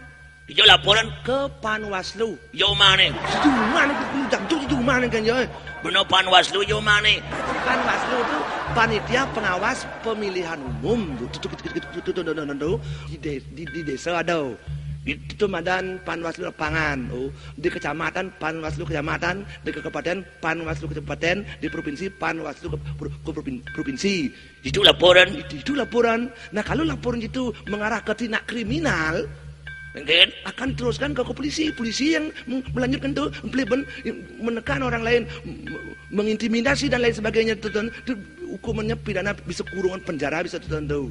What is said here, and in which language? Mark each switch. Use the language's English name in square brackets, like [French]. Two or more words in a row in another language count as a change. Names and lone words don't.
[Indonesian] Ijo laporan ke Panwaslu. yo mana? Itu mana kan ya? Bener Panwaslu yo mana? Panwaslu itu panitia pengawas pemilihan umum. Di desa ada. Itu madan Panwaslu lapangan, di kecamatan Panwaslu kecamatan, di kabupaten Panwaslu kabupaten, di provinsi Panwaslu ke provinsi. Itu laporan. Itu laporan. Nah kalau laporan itu mengarah ke tindak kriminal, Engken akan teruskan ke polisi yang melanjutkan tuh menekan orang lain, mengintimidasi dan lain sebagainya. Itu hukumannya pidana, bisa kurungan penjara, bisa tertentu.